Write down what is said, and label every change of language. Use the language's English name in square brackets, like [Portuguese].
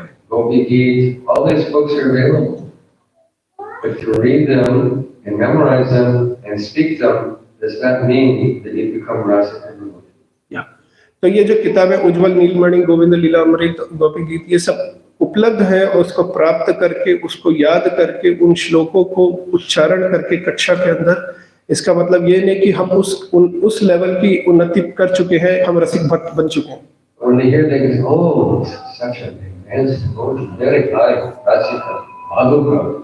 [English] All these books are available. But to read them and memorize them and speak them does not mean that you become rasa devotee. Yeah. [Hindi] तो ये जो किताब है उज्जवल नीलमणि, गोविंद लीला अमृत, गोपी गीत, ये सब उपलब्ध है और उसको प्राप्त करके, उसको याद करके, उन श्लोकों को उच्चारण करके कक्षा के अंदर, इसका मतलब ये नहीं कि हम उस लेवल की उन्नति कर चुके हैं, हम रसिक भक्त बन चुके हैं। [English] When they hear things, oh, such a immense devotion, very high, rasika, adhuka.